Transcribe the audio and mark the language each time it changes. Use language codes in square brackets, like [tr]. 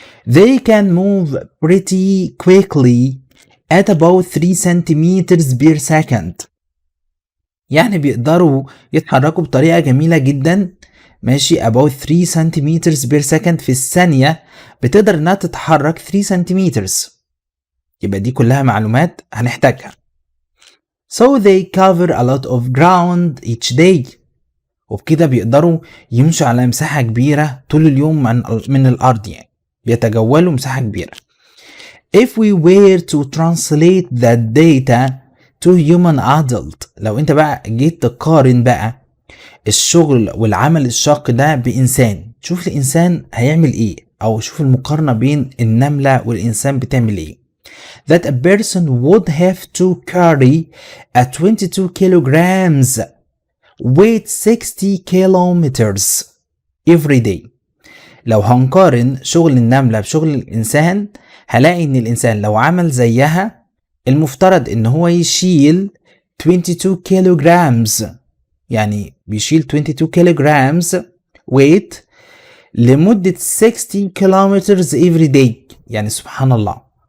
[en] They can move pretty quickly at about 3 centimeters per second. [ar] يعني بيقدروا يتحركوا بطريقة جميلة جدا، ماشي، [en] about 3 centimeters per second [ar] في الثانية بتقدر انها تتحرك [en] 3 centimeters. [ar] يبقى دي كلها معلومات هنحتاجها. [en] So they cover a lot of ground each day. [ar] وبكده بيقدروا يمشوا على مساحة كبيرة طول اليوم من الأرض، يعني بيتجولوا مساحة كبيرة. [en] If we were to translate that data to human adult، [ar] لو انت بقى جيت تقارن بقى الشغل والعمل الشاق ده بإنسان، شوف الإنسان هيعمل ايه، او شوف المقارنة بين النملة والإنسان بتعمل ايه. [en] That a person would have to carry a 22 kilograms weight 60 kilometers every day. [ar] لو هنقارن شغل النملة بشغل الإنسان هلاقي إن الإنسان لو عمل زيها المفترض إن هو يشيل 22 kilograms، يعني بيشيل [en] 22 kilograms weight [ar] لمدة [en] 60 kilometers every day. [ar] يعني سبحان الله.